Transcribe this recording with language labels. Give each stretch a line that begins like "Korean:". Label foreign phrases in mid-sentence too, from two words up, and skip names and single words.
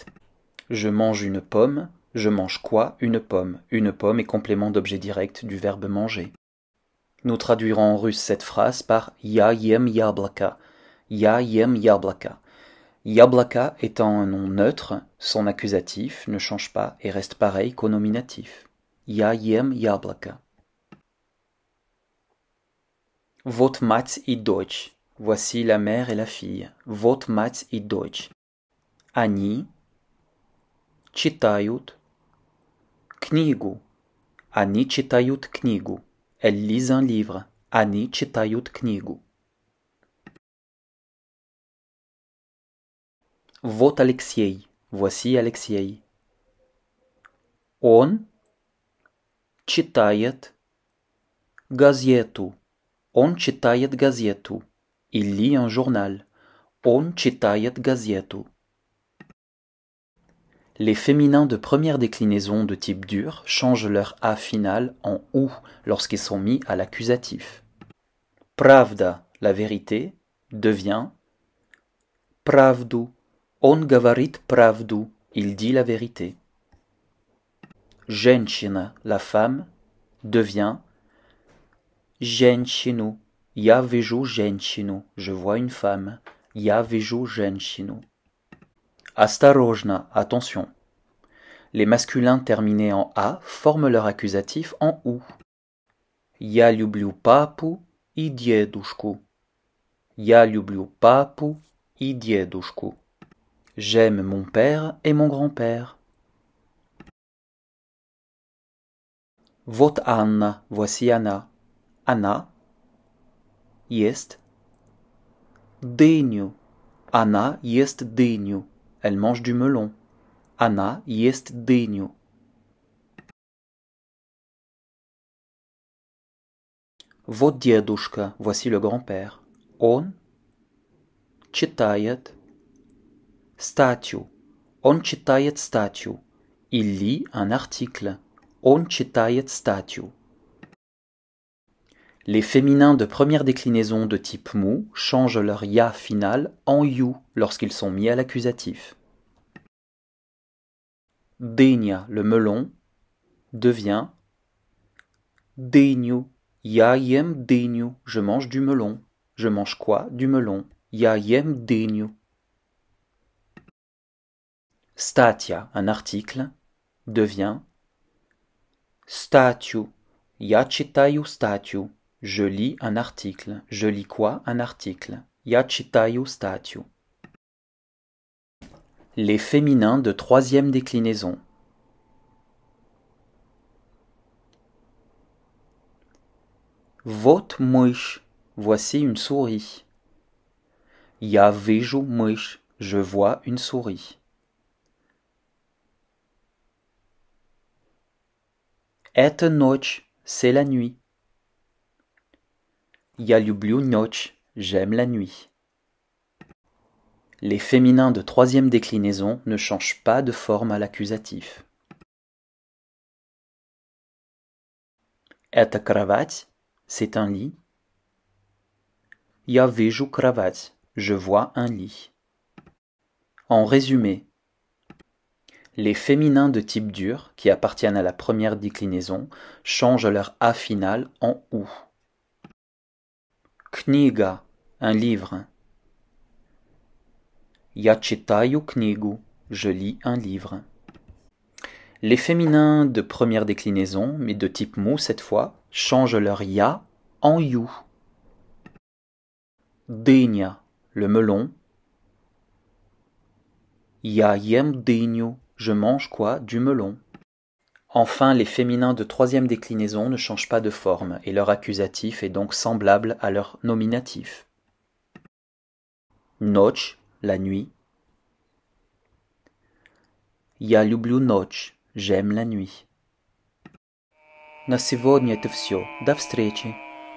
French: Je mange une pomme, je mange quoi? Une pomme. Une pomme est complément d'objet direct du verbe manger. Nous traduirons en russe cette phrase par
Russian: Я ем яблоко. Я ем яблоко.
French: Yablaka étant un nom neutre, son accusatif ne change pas et reste pareil qu'au nominatif.
Russian: Я ем яблоко. Вот мать и дочь.
French: Voici la mère et la fille.
Russian: Вот мать и дочь. Они читают книгу. Они читают книгу.
French: Elles lisent un livre.
Russian: Они читают книгу. Вот Алексей. Voici Alexei. Он читает газету. Он читает газету.
French: Il lit un journal.
Russian: Он читает газету.
French: Les féminins de première déclinaison de type dur changent leur A final en OU lorsqu'ils sont mis à l'accusatif. Pravda, la vérité, devient правду.
Russian: Он говорит правду.
French: Il dit la vérité. Женщина, la femme, devient женщину.
Russian: Я вижу женщину.
French: Je vois une femme.
Russian: Я вижу женщину. Осторожно,
French: attention. Les masculins terminés en A forment leur accusatif en OU.
Russian: Я люблю папу и дедушку. Я люблю папу и дедушку.
French: J'aime mon père et mon grand-père.
Russian: Вот Анна,
French: voici Anna.
Russian: Anna есть дыню. Anna есть дыню.
French: Elle mange du melon.
Russian: Anna есть дыню. Вот дедушка,
French: voici le grand-père.
Russian: Он читает статью. Он читает статью.
French: Il lit un article.
Russian: Он читает статью.
French: Les féminins de première déclinaison de type mou changent leur ya final en you lorsqu'ils sont mis à l'accusatif. Дыня, le melon, devient дыню.
Russian: Я ем дыню.
French: Je mange du melon. Je mange quoi? Du melon.
Russian: Я ем дыню.
French: Statia, un article, devient статью.
Russian: Я читаю статью.
French: Je lis un article. Je lis quoi? Un article.
Russian: Я читаю статью.
French: Les féminins de troisième déclinaison.
Russian: Вот мышь.
French: Voici une souris.
Russian: Я вижу мышь.
French: Je vois une souris.
Russian: Это ночь.
French: C'est la nuit.
Russian: Я люблю ночь.
French: J'aime la nuit. Les féminins de troisième déclinaison ne changent pas de forme à l'accusatif.
Russian: Это кровать.
French: C'est un lit.
Russian: Я вижу кровать.
French: Je vois un lit. En résumé, les féminins de type dur, qui appartiennent à la première déclinaison, changent leur A final en OU. Книга, un livre.
Russian: Я читаю книгу.
French: Je lis un livre. Les féminins de première déclinaison, mais de type mou cette fois, changent leur ya en you. Дыня, le melon.
Russian: Я ем дыню.
French: Je mange quoi? Du melon. Enfin, les féminins de troisième déclinaison ne changent pas de forme et leur accusatif est donc semblable à leur nominatif. Ночь, la nuit.
Russian: Я люблю ночь.
French: J'aime la nuit.
Russian: На сегодня это все. До встречи.